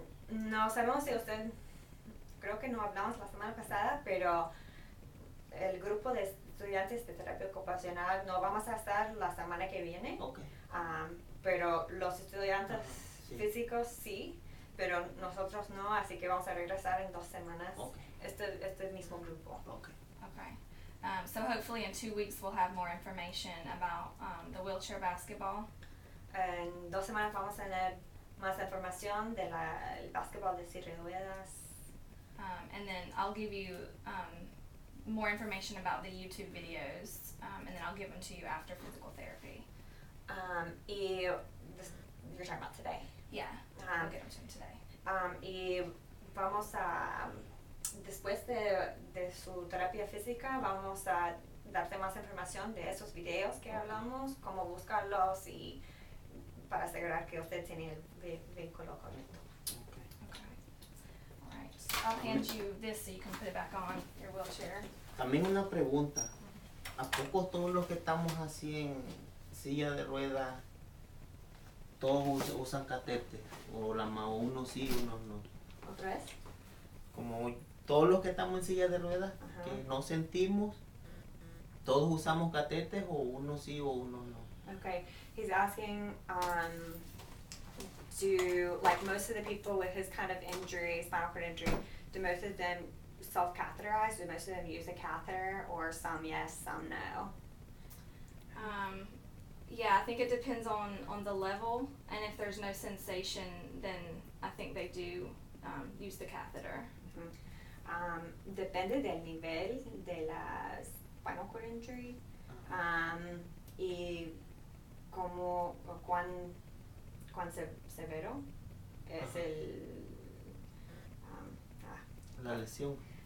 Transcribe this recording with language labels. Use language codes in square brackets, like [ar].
[es] No sabemos si usted, creo que no hablamos la semana pasada, pero el grupo de estudiantes de terapia ocupacional no vamos a estar la semana que viene. Ok. Pero los estudiantes Sí. físicos sí, pero nosotros no, así que vamos a regresar en 2 semanas. Ok. Este mismo grupo. Ok. [en] Okay. So hopefully in 2 weeks we'll have more information about the wheelchair basketball. [es] En 2 semanas vamos a tener más información del básquetbol de silla de ruedas. [en] And then I'll give you more information about the YouTube videos, and then I'll give them to you after physical therapy. Y you're talking about today. Yeah, I'll get them to you today. [es] Y vamos a, después de su terapia física, vamos a darte más información de esos videos que hablamos, cómo buscarlos y para asegurar que usted tiene el vínculo correcto. [en] Okay. All right. I'll hand you this so you can put it back on your wheelchair. [es] También una pregunta. ¿A poco todos los que estamos así en silla de ruedas, todos usan catete? O unos sí, unos no. ¿Otra vez? Como todos los que estamos en silla de ruedas, Ajá. que no sentimos, todos usamos catetes o unos sí o unos no. [en] Okay, he's asking, do, like most of the people with his kind of injury, spinal cord injury, do most of them self-catheterize? Do most of them use a catheter, or some yes, some no? Yeah, I think it depends on the level, and if there's no sensation, then I think they do use the catheter. [es] Depende del nivel de la spinal cord injury, y como cuán severo es Ajá. el La lesión.